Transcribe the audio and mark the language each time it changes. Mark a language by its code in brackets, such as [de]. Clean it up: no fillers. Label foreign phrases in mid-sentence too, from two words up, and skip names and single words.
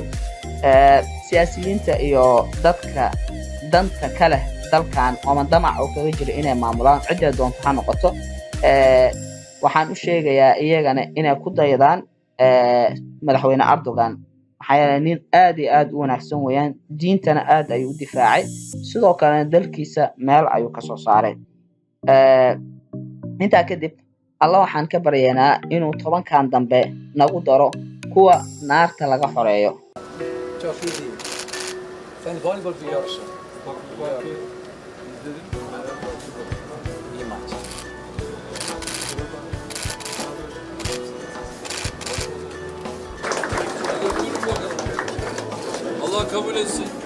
[so] siyaasiyiinta iyo dadka danta kale dalkan oo damac oo kaga jira inay maamulaan cidda doonto ha noqoto, waxaan u sheegayaa iyagana inay ku daydaan madaxweyne Erdogan maxaa yeelay nin aad iyo aad u wanaagsan weeyaan, diintana aad ayuu u difaacay, sidoo kalena dalkiisa meel ayuu ka soo saaray. Intaa kadib alla waxaan ka baryaynaa inuu 10kan dambe nagu daro kuwa naarta laga xoreeyo. [tr] Çok iyi değil. Sen voleybol biliyorsun. İyi maç. Allah kabul etsin.